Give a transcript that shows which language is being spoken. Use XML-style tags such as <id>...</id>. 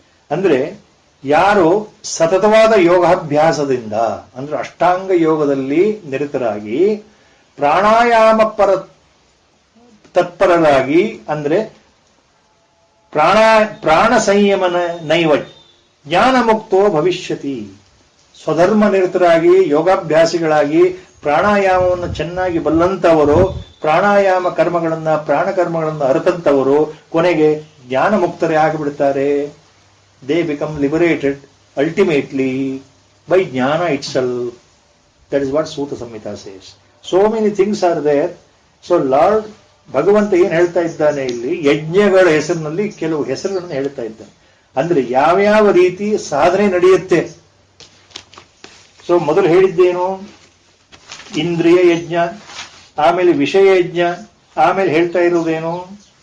<kn>ಅಂದ್ರೆ ಯಾರು ಸತತವಾದ ಯೋಗಾಭ್ಯಾಸದಿಂದ ಅಂದ್ರೆ ಅಷ್ಟಾಂಗ ಯೋಗದಲ್ಲಿ ನಿರತರಾಗಿ ಪ್ರಾಣಾಯಾಮ ತತ್ಪರರಾಗಿ ಅಂದ್ರೆ ಪ್ರಾಣ ಸಂಯಮನ</kn> <sa>ನೈವ ಜ್ಞಾನ ಮುಕ್ತೋ ಭವಿಷ್ಯತಿ.</sa> <kn>ಸ್ವಧರ್ಮ ನಿರತರಾಗಿ ಯೋಗಾಭ್ಯಾಸಿಗಳಾಗಿ ಪ್ರಾಣಾಯಾಮವನ್ನು ಚೆನ್ನಾಗಿ ಬಲ್ಲಂತವರು, ಪ್ರಾಣಾಯಾಮ ಪ್ರಾಣಕರ್ಮಗಳನ್ನು ಅರಿತಂತವರು ಕೊನೆಗೆ ಜ್ಞಾನ ಮುಕ್ತರೇ ಆಗಿಬಿಡ್ತಾರೆ.</kn> <en>They become liberated ultimately by jnana itself. That is what Suta Samhita says. So many things are there. So Lord</en> <kn>ಭಗವಂತ ಏನ್ ಹೇಳ್ತಾ ಇದ್ದಾನೆ ಇಲ್ಲಿ, ಯಜ್ಞಗಳ ಹೆಸರಿನಲ್ಲಿ ಕೆಲವು ಹೆಸರುಗಳನ್ನು ಹೇಳ್ತಾ ಇದ್ದಾನೆ. ಅಂದ್ರೆ ಯಾವ್ಯಾವ ರೀತಿ ಸಾಧನೆ ನಡೆಯುತ್ತೆ. ಸೊ ಮೊದಲು ಹೇಳಿದ್ದೇನು? ಇಂದ್ರಿಯ ಯಜ್ಞ, ಆಮೇಲೆ ವಿಷಯ ಯಜ್ಞ, ಆಮೇಲೆ ಹೇಳ್ತಾ ಇರುವುದೇನು?</kn>